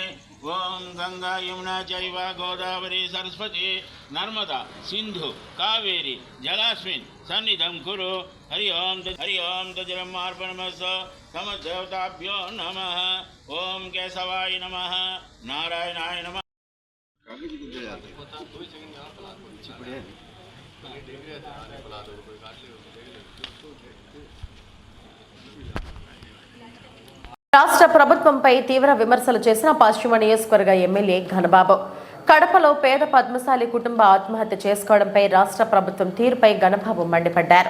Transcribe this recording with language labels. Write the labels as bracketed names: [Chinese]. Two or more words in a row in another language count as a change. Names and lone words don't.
[Sanskrit] ओं गंगा यमुना चैव गोदावरी सरस्वती नर्मदा सिंधु कावेरी जलास्मिन् सन्निधं कुरु. हरि ओं तजिरमार्पणमस्सो समदेवताभ्यो नमः. ओं केशवाय नमः. नारायणाय नमः. [Telugu] రాష్ట్ర ప్రభుత్వంపై తీవ్ర విమర్శలు చేసిన పశ్చిమ నియోజకవర్గ ఎమ్మెల్యే ఘనబాబు కడపలో పేద పద్మశాలి కుటుంబ ఆత్మహత్య చేసుకోవడంపై రాష్ట్ర ప్రభుత్వం తీరుపై ఘనబాబు మండిపడ్డారు.